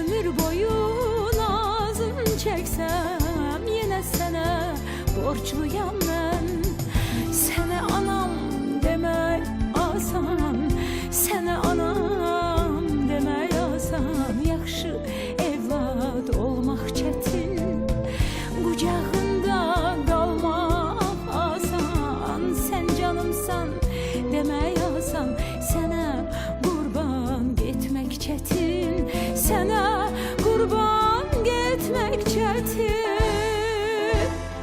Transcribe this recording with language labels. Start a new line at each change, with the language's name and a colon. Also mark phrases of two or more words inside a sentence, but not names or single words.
Turkish: boyu nazın çeksem yine sana borçluyam ben. Sana anam demek asan, sana anam demek asan.
Azerbaijani: Yaxşı evlat olmaq çətin, qucağında qalmaq asan. Sən canımsan demək asan, sənə qurban getmək çətin, sənə qurban getmək çətin.